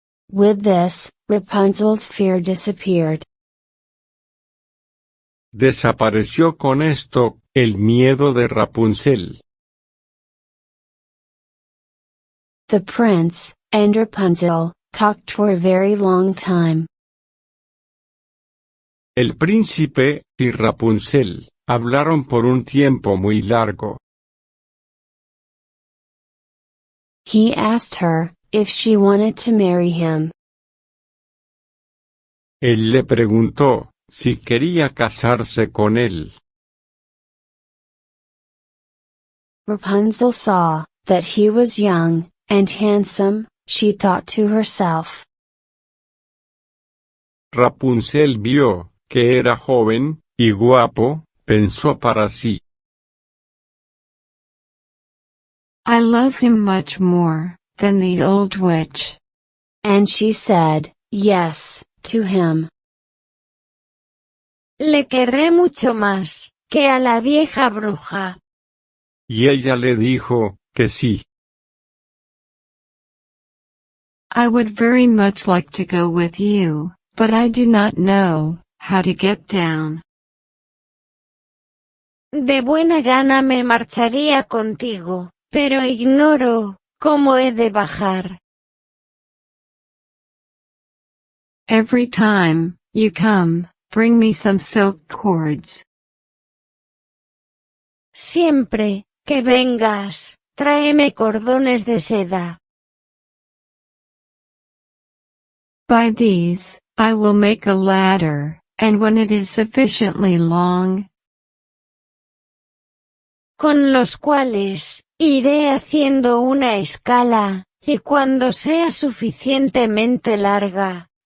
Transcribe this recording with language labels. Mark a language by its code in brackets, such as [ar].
[en] With this, Rapunzel's fear disappeared. [es] Desapareció con esto, el miedo de Rapunzel. [en] The prince and Rapunzel talked for a very long time. [es] El príncipe y Rapunzel hablaron por un tiempo muy largo. [en] He asked her if she wanted to marry him. [es] Él le preguntó si quería casarse con él. [en] Rapunzel saw that he was young and handsome, she thought to herself. [es] Rapunzel vio que era joven y guapo, pensó para sí. [en] I loved him much more than the old witch. And she said, yes, to him. [es] Le querré mucho más que a la vieja bruja. Y ella le dijo que sí. [en] I would very much like to go with you, but I do not know how to get down. [es] De buena gana me marcharía contigo, pero ignoro cómo he de bajar. [en] Every time you come, bring me some silk cords. [es] Siempre que vengas, tráeme cordones de seda. [en] By these, I will make a ladder, and when it is sufficiently long, [es] con los cuales iré haciendo una escala, y cuando sea suficientemente larga,